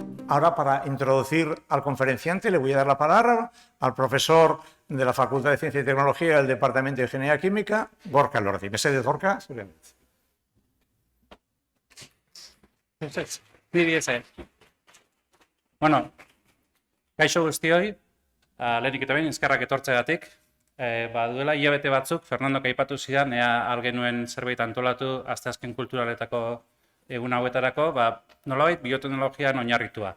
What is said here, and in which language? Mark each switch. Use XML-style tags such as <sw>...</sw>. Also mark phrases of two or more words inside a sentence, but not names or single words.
<es>ahora para introducir al conferenciante le voy a dar la palabra al profesor de la Facultad de Ciencia y Tecnología del Departamento de Ingeniería Química, Gorka Elordi.</es> <eu>¿Mesedez, Gorka? Bueno, kaixo guztioi, lehenik eta behin eskerrak etortzeagatik. Duela hilabete batzuk, Fernandok aipatu zidan, ea algenuen zerbait antolatu asteazken kulturaletako egun hauetarako, nolabait bioteknologian oinarritua.</eu>